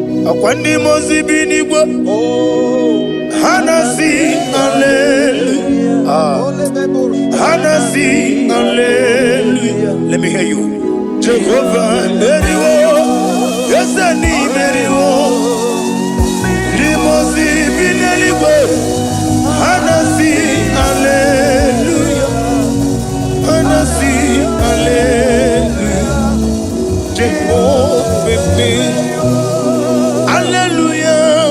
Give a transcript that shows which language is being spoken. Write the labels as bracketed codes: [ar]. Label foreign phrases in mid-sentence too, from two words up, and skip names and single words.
[ig] Ọkwa ndị mmụọ ozi bi n'igwe. Ha na-asị hallelujah. Ah. Ha na-asị hallelujah. [en] Let me hear you. [ig] Jehovah meriwo. Eze ni meriwo. Ndị mmụọ ozi bi n'eluigwe. Ha na-asị hallelujah. Ha na-asị hallelujah. Jehovah mi. Hallelujah.